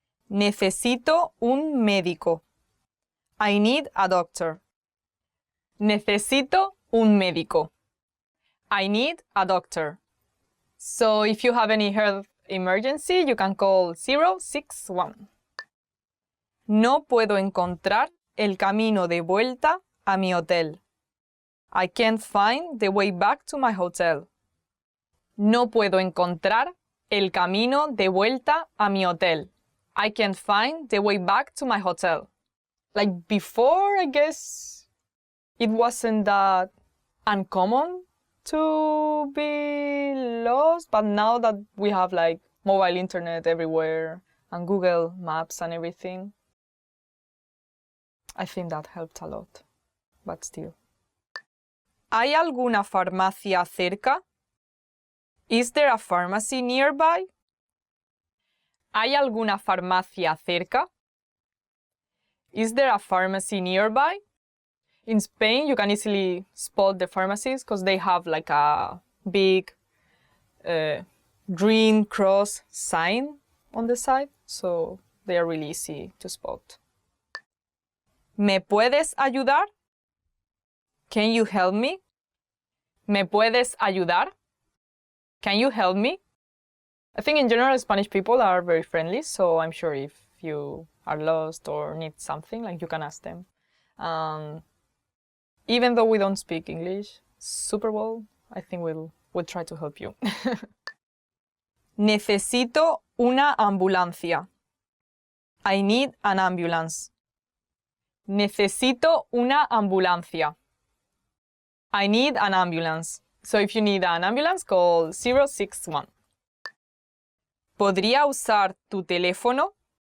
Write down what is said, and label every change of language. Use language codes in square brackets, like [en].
[es] Necesito un médico. [en] I need a doctor. [es] Necesito un médico. [en] I need a doctor. So if you have any health emergency, you can call 061. [es] No puedo encontrar el camino de vuelta a mi hotel. [en] I can't find the way back to my hotel. [es] No puedo encontrar el camino de vuelta a mi hotel. [en] I can't find the way back to my hotel. Like before, I guess it wasn't that uncommon to be lost, but now that we have like mobile internet everywhere and Google Maps and everything, I think that helped a lot, but still. [es] ¿Hay alguna farmacia cerca? [en] Is there a pharmacy nearby? [es] ¿Hay alguna farmacia cerca? [en] Is there a pharmacy nearby? In Spain, you can easily spot the pharmacies because they have like a big green cross sign on the side, so they are really easy to spot. [es] ¿Me puedes ayudar? [en] Can you help me? [es] ¿Me puedes ayudar? [en] Can you help me? I think in general Spanish people are very friendly, so I'm sure if you are lost or need something, like you can ask them. Even though we don't speak English super well, I think we'll try to help you. [es] Necesito una ambulancia. [en] I need an ambulance. [es] Necesito una ambulancia. [en] I need an ambulance. So if you need an ambulance, call 061. [es] ¿Podría usar tu teléfono?